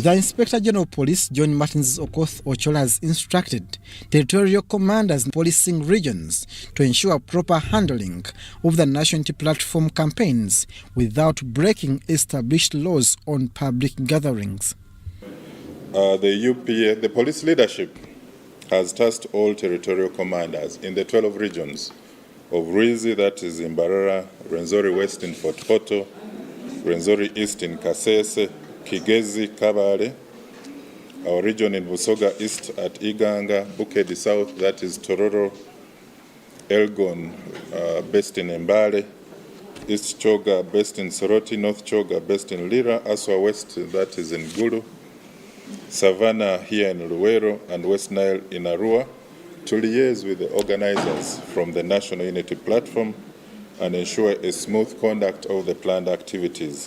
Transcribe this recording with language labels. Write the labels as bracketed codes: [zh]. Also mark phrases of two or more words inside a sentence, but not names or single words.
[en] The Inspector General of Police, John Martins Okoth Ochola, has instructed territorial commanders in policing regions to ensure proper handling of the National Unity Platform campaigns without breaking established laws on public gatherings. The police leadership has tasked all territorial commanders in the 12 regions of Ruizi, that is in Mbarara, Rwenzori West in Fort Portal, Rwenzori East in Kasese, Kigezi, Kabale, our region in Busoga East at Iganga, Bukedi South, that is Tororo, Elgon, based in Mbale, East Choga, based in Soroti, North Choga, based in Lira, Aswa West, that is in Gulu, Savannah here in Luwero, and West Nile in Arua, to liaise with the organizers from the National Unity Platform and ensure a smooth conduct of the planned activities.